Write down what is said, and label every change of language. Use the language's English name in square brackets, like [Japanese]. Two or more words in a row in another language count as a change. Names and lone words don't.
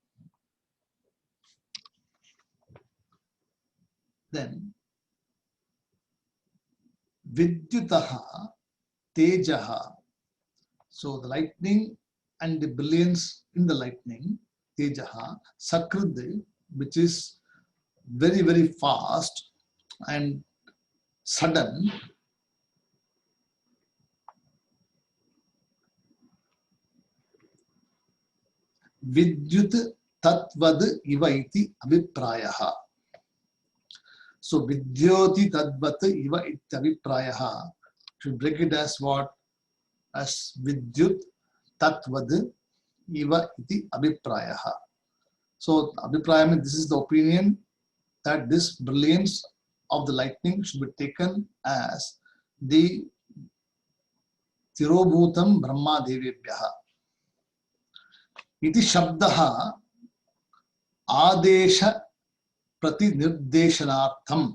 [Sanskrit] Then विद्युतः तेजः. [English] So the lightning and the brilliance in the lightning, [Sanskrit] तेजः, सकृत्, [English] which is very, very fast and sudden. [Sanskrit] विद्युत् तद्वत् इव इति अभिप्रायः. So विद्योति तद्वत् इव इति अभिप्रायः. [English] Should break it as what? [Sanskrit] As विद्युत् तद्वत् इव इति अभिप्रायः. [English] So abhipraya means this is the opinion that this brilliance of the lightning should be taken as the [Sanskrit] तिरोभूतम् ब्रह्म देवेभ्यः. इति शब्दः आदेश प्रतिनिर्देशनार्थम्.